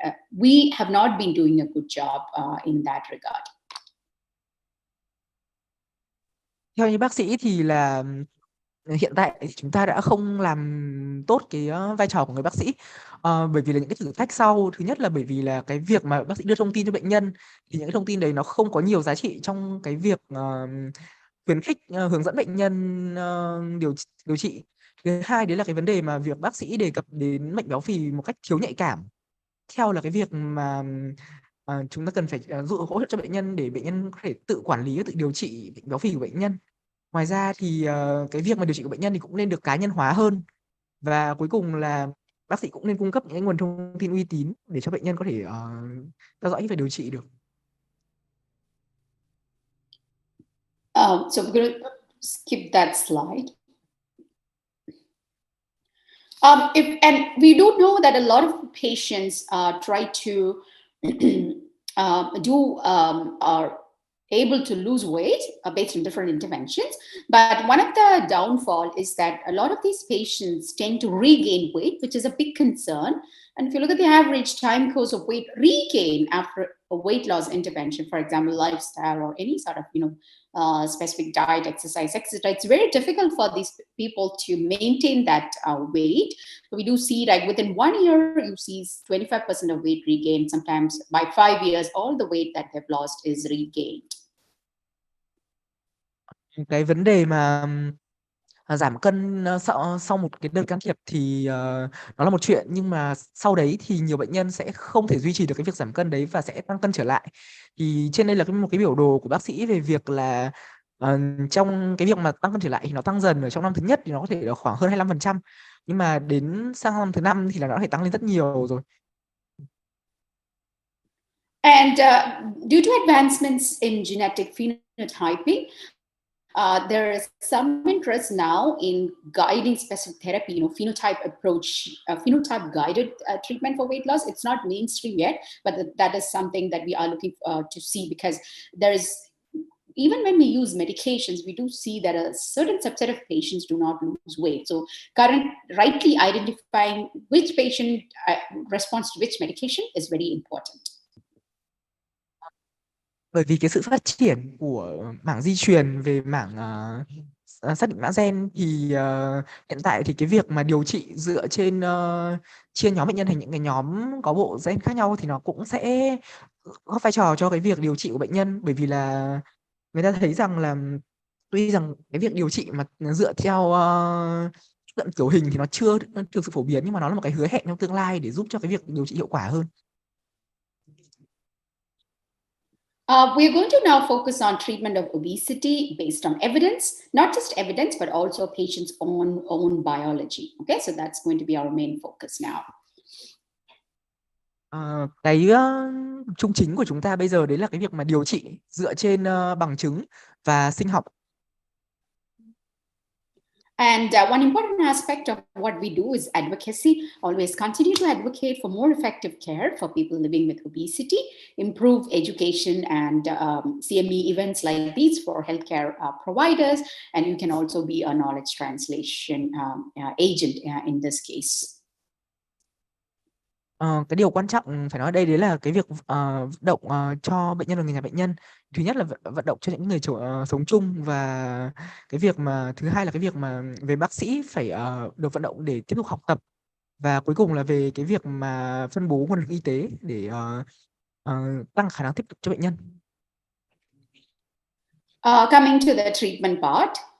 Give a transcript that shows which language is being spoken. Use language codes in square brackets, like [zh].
[en] We have not been doing a good job in that regard. [vi] Theo như bác sĩ thì là hiện tại thì chúng ta đã không làm tốt cái vai trò của người bác sĩ, bởi vì là những cái thử thách sau. Thứ nhất là bởi vì là cái việc mà bác sĩ đưa thông tin cho bệnh nhân thì những cái thông tin đấy nó không có nhiều giá trị trong cái việc khuyến khích hướng dẫn bệnh nhân điều trị. Thứ hai đấy là cái vấn đề mà việc bác sĩ đề cập đến bệnh béo phì một cách thiếu nhạy cảm, theo là cái việc mà chúng ta cần phải hỗ trợ cho bệnh nhân để bệnh nhân có thể tự quản lý và tự điều trị bệnh béo phì của bệnh nhân. Ngoài ra thì cái việc mà điều trị của bệnh nhân thì cũng nên được cá nhân hóa hơn. Và cuối cùng là bác sĩ cũng nên cung cấp những nguồn thông tin uy tín để cho bệnh nhân có thể theo dõi và điều trị được. [en] So we're going to skip that slide. And we do know that a lot of patients try to are able to lose weight based on different interventions. But one of the downfall is that a lot of these patients tend to regain weight, which is a big concern. And if you look at the average time course of weight regain after a weight loss intervention, for example, lifestyle or any sort of, specific diet, exercise, etc., it's very difficult for these people to maintain that weight. So we do see, like, within 1 year, you see 25% of weight regain. Sometimes by 5 years, all the weight that they've lost is regained. [vi] cái vấn đề mà giảm cân sau một cái đợt can thiệp thì nó là một chuyện, nhưng mà sau đấy thì nhiều bệnh nhân sẽ không thể duy trì được cái việc giảm cân đấy và sẽ tăng cân trở lại. Thì trên đây là một cái biểu đồ của bác sĩ về việc là trong cái việc mà tăng cân trở lại thì nó tăng dần. Ở trong năm thứ nhất thì nó có thể là khoảng hơn 25%, nhưng mà đến sang năm thứ 5 thì là nó có thể tăng lên rất nhiều rồi. [en] And due to advancements in genetic phenotyping, there is some interest now in guiding specific therapy, phenotype approach, phenotype guided treatment for weight loss. It's not mainstream yet, but that is something that we are looking to see, because there is, even when we use medications, we do see that a certain subset of patients do not lose weight. So rightly identifying which patient responds to which medication is very important. [vi] Bởi vì cái sự phát triển của mảng di truyền về mảng xác định mã gen thì hiện tại thì cái việc mà điều trị dựa trên chia nhóm bệnh nhân thành những cái nhóm có bộ gen khác nhau thì nó cũng sẽ có vai trò cho cái việc điều trị của bệnh nhân. Bởi vì là người ta thấy rằng là tuy rằng cái việc điều trị mà dựa theo cận kiểu hình thì nó chưa thực sự phổ biến, nhưng mà nó là một cái hứa hẹn trong tương lai để giúp cho cái việc điều trị hiệu quả hơn. [en] We're going to now focus on treatment of obesity based on evidence, not just evidence, but also patients' own biology. Okay, so that's going to be our main focus now. [vi] Cái trung chính của chúng ta bây giờ đấy là cái việc mà điều trị dựa trên bằng chứng và sinh học. [en] And one important aspect of what we do is advocacy. Always continue to advocate for more effective care for people living with obesity, improve education and CME events like these for healthcare providers, and you can also be a knowledge translation agent in this case. [vi] Cái điều quan trọng phải nói đây đấy là cái việc vận động cho bệnh nhân và người nhà bệnh nhân. Thứ nhất là vận động cho những người sống chung, và cái việc mà thứ hai là cái việc mà về bác sĩ phải được vận động để tiếp tục học tập, và cuối cùng là về cái việc mà phân bố nguồn lực y tế để tăng khả năng tiếp tục cho bệnh nhân. [en] Coming to the treatment part.